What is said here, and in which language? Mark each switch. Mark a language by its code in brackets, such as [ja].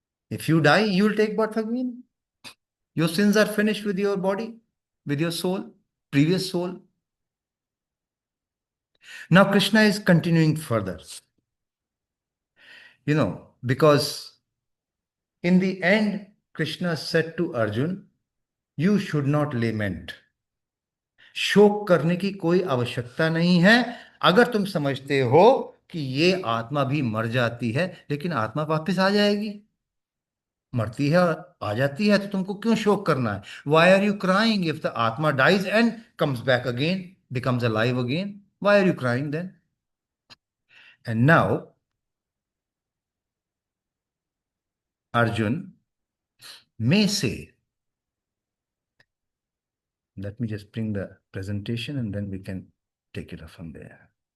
[en] If you die, you will take birth again. Your sins are finished with your body, with your soul, previous soul. Now Krishna is continuing further. Because in the end, Krishna said to Arjun, you should not lament. [hi] शोक करने की कोई आवश्यकता नहीं है, अगर तुम समझते हो कि ये आत्मा भी मर जाती है, लेकिन आत्मा वापस आ जाएगी। मरती है और आ जाती है, तो तुमको क्यों शोक करना है? [en] Why are you crying if the आत्मा dies and comes back again, becomes alive again? Why are you crying then? And now Arjun may say, let me just bring the presentation and then we can take it up from there.